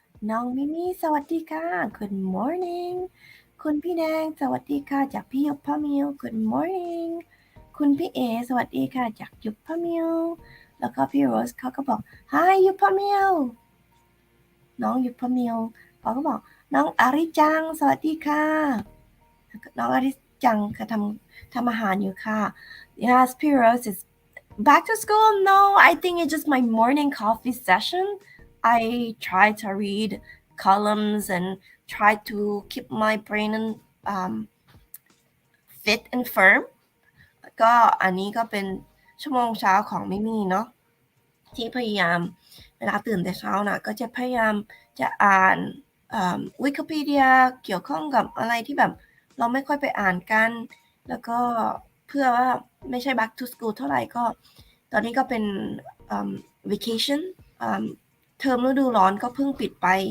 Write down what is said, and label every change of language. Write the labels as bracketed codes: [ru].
[th] น้องมิมี่สวัสดีค่ะ [en] Good morning [th] คุณพี่แดงสวัสดีค่ะจากพี่ยุพพมิว Good morning คุณพี่เอสวัสดีค่ะจากยุพพมิวแล้วก็พี่โรสเขาก็บอก Hi ยุพพมิวน้องยุพพมิวเขาก็บอกน้องอาริจังสวัสดีค่ะน้องอาริจังก็ทำอาหารอยู่ค่ะ [en] Yes, P Rose is back to school. No, I think it's just my morning coffee session. I try to read columns and try to keep my brain fit and firm. [th] ก็อันนี้ก็เป็นชั่วโมงเช้าของมิมี่เนาะที่พยายามเวลาตื่นแต่เช้านะก็จะพยายามจะอ่านวิกิพีเดียเกี่ยวข้องกับอะไรที่แบบเราไม่ค่อยไปอ่านกันแล้วก็เพื่อว่าไม่ใช่ back to school เท่าไหร่ก็ตอนนี้ก็เป็นvacation เทอมฤดูร้อนก็เพิ่งปิดไป